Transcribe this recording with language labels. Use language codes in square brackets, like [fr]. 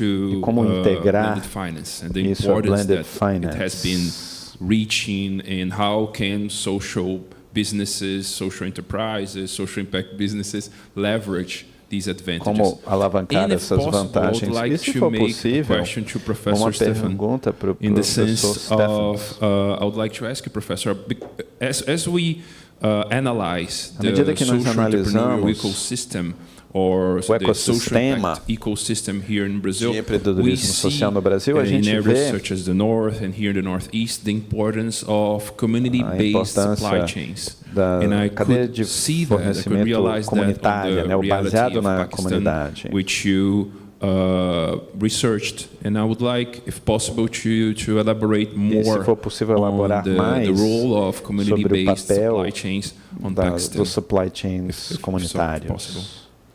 [pt] E como integrar isso a blended finance. [en] Reaching and how can social businesses, social enterprises, social impact businesses leverage these advantages. [pt] Como alavancar essas vantagens? E se for possível, uma pergunta para o professor Stefan. [en] I would like to ask you, Professor, as we analyze the social entrepreneurial ecosystem or the social impact ecosystem here in Brazil, we see in areas such as the North and here in the Northeast the importance of community-based supply chains. And I could see that, I could realize that on the reality of Pakistan, which you researched, and I would like, if possible, to elaborate more on the role of community-based supply chains on Pakistan, [pt] dos supply chains comunitários.